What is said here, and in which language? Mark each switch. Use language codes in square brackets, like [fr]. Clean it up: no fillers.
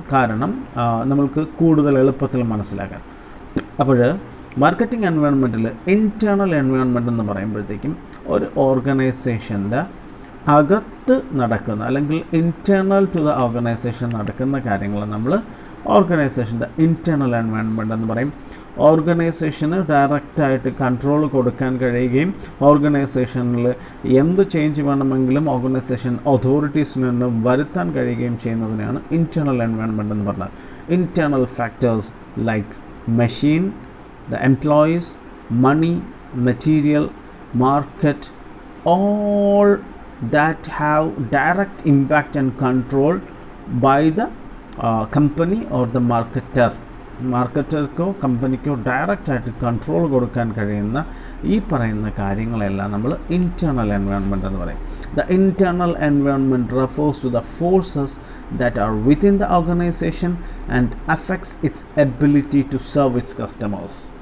[ml] കാരണം നമ്മൾക്ക് കൂടുതൽ എളുപ്പത്തിൽ മനസ്സിലാക്കാൻ. അപ്പോൾ മാർക്കറ്റിംഗ് എൻവയോൺമെൻറ്റിൽ ഇൻറ്റേർണൽ എൻവയോൺമെൻറ്റ് എന്ന് പറയുമ്പോഴത്തേക്കും ഒരു ഓർഗനൈസേഷൻ്റെ അകത്ത് നടക്കുന്ന അല്ലെങ്കിൽ [en] internal to the organisation [ml] നടക്കുന്ന കാര്യങ്ങൾ നമ്മൾ ഓർഗനൈസേഷൻ്റെ ഇൻറ്റേർണൽ എൻവയോൺമെൻറ്റ് എന്ന് പറയും. ഓർഗനൈസേഷന് ഡയറക്റ്റായിട്ട് കൺട്രോൾ കൊടുക്കാൻ കഴിയുകയും ഓർഗനൈസേഷനിൽ എന്ത് ചേഞ്ച് വേണമെങ്കിലും ഓർഗനൈസേഷൻ അതോറിറ്റീസിൽ നിന്ന് വരുത്താൻ കഴിയുകയും ചെയ്യുന്നതിനാണ് ഇൻറ്റേർണൽ എൻവയോൺമെൻറ്റ് എന്ന് പറഞ്ഞത്. [en] Internal factors like machine, the employees, money, material, market, all that have direct impact and control by the company or the marketer. [ml] മാർക്കറ്റർക്കോ കമ്പനിക്കോ ഡയറക്റ്റായിട്ട് കൺട്രോൾ കൊടുക്കാൻ കഴിയുന്ന ഈ പറയുന്ന കാര്യങ്ങളെല്ലാം നമ്മൾ ഇൻറ്റേർണൽ എൻവയോൺമെൻറ്റ് എന്ന് പറയും. [en] The internal environment refers to the forces that are within the organisation and affects its ability to serve its customers.